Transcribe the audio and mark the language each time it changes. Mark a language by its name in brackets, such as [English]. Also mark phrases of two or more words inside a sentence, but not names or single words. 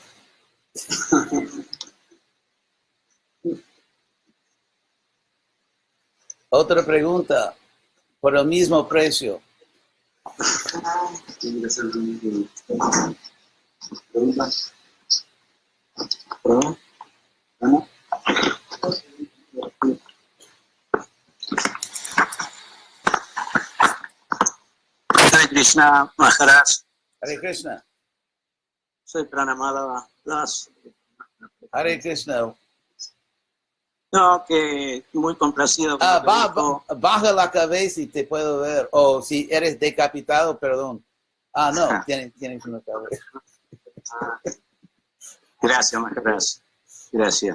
[Spanish] Otra pregunta, por el mismo precio. Tiene que ser preguntas. ¿Perdón? ¿Ana? Hare Krishna Maharaj, Hare Krishna. soy Pranamada Das. Hare Krishna. No, que muy complacido con lo que dijo. Baja la cabeza y te puedo ver. O si eres decapitado, perdón. No, tienes una cabeza. Gracias, Maharaj. Gracias.